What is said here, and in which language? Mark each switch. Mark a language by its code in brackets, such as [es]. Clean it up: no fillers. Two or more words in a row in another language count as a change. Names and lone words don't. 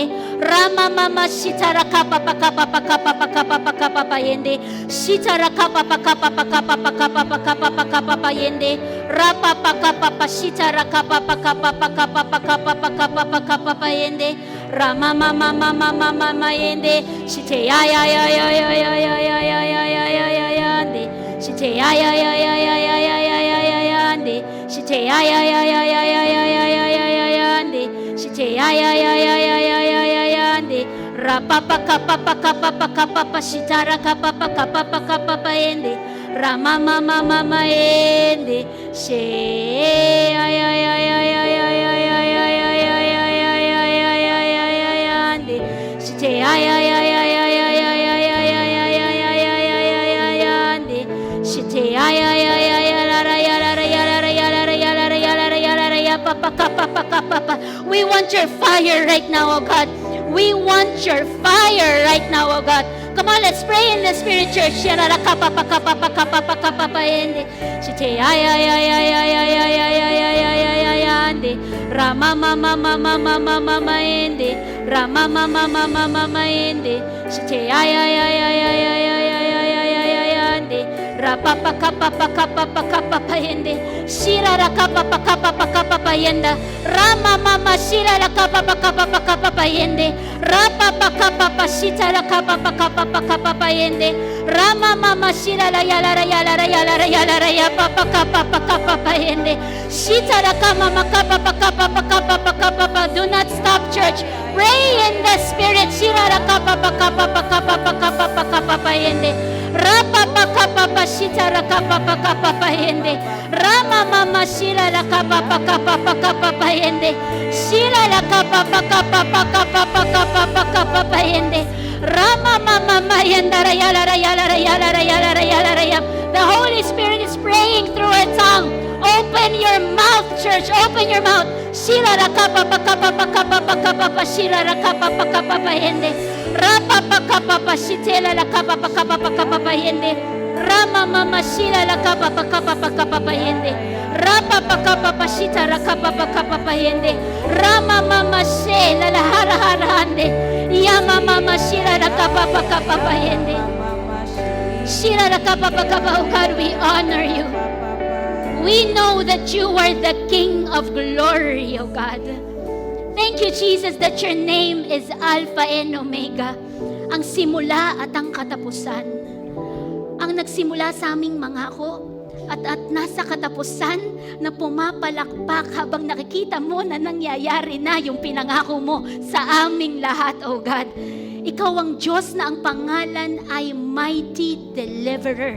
[en] Rama mama shitara kapa kapa kapa pa yende. Shitara kapa kapa kapa pa yende. Rapa kapa shitara kapa kapa pa yende. Rama mama mama mama yende. Shite ya ya ya ya ya ya ya ya ya ya ya ya ya yande. Shite ya ya ya ya ya ya ya ya ya ya yande. Shite ya ya ya ya ya ya ya ya ya ya ya yande. Shite ya ya ya ya ya ya ya ya yande. Rapa kapa shitara kapa kapa yende. Rama mama mama yende. She ya ya ya ya ya ya ya ya ya ya ya ya ya ya ya ya ya ya yande. Shite ya ya ya ya ya ya ya ya ya ya ya ya ya ya ya ya ya yande. Shite ya ya ya ya ya la la ya la ya la ya la ya la ya la ya la ya papa. We want your fire right now, oh God. We want your fire right now, oh God. Come on, let's pray in the Spirit, church. Shirara kapa ende. Shite ya ya ya ya ya ya ya ya ya ya ya ya ya ya ende. Rama mama mama mama mama ende. Rama mama mama mama ende. Shite ya ya ya ya ya ya ya ya ya ya ya ya ya ende. Rapa kapa ende. Shirara kapa yenda. Rama mama shirara kapa yende. Rapa kapa shitara kapa yende. Rama mama shirara yalara ya kapa yende. Shitara kama kapa. Do not stop, church. Pray in the Spirit. Shirara kapa yende. Rapa kapa shitara kapa yende. Rama mama shirara kapa yende. Shirara kapa yende. Rama mama yandara yalara. The Holy Spirit is praying through her tongue. Open your mouth, church. Open your mouth. Shirara kapa shirara kapa yende. Rapa kapa shitela la kapa yende. Rama mama shirara kapa yende. Rapa pakapapashita rakapapakapapahende. Rama mama she lalaharaharahande. Yama mama shira rakapapakapapahende. Shira rakapapakapa. Oh God, we honor you. We know that you are the King of glory, oh God. Thank you, Jesus, that your name is Alpha and Omega, [tl] ang simula at ang katapusan. Ang nagsimula sa aming mangako at nasa katapusan na pumapalakpak habang nakikita mo na nangyayari na yung pinangako mo sa aming lahat, [en] oh God. [tl] Ikaw ang Diyos na ang pangalan ay [en] Mighty Deliverer.